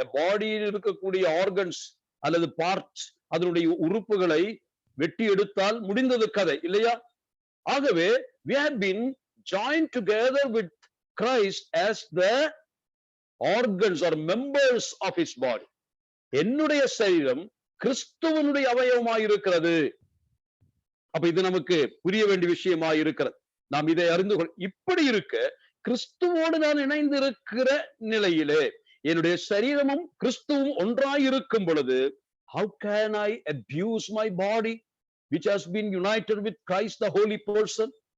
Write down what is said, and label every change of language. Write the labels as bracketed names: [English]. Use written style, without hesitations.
[Tamil] பாடியில் இருக்கக்கூடிய ஆர்கன்ஸ் அல்லது பார்ட்ஸ், அதனுடைய உறுப்புகளை வெட்டி எடுத்தால் முடிந்தது கதை இல்லையா? [English] ஆகவே we have been joined together with Christ as the organs or members of his body. [Tamil] என்னுடைய சரீரம் கிறிஸ்துவனுடைய அவயவமாய் இருக்கிறது. அப்ப இது நமக்கு புரிய வேண்டிய விஷயமாய் இருக்கிறது. நாம் இதை அறிந்து இப்படி இருக்க கிறிஸ்துவோடு நான் இணைந்து இருக்கிற நிலையிலே என்னுடைய சரீரமும் கிறிஸ்துவும் ஒன்றாய் இருக்கும் பொழுது, [English] how can I abuse my body which has been united with Christ the holy person?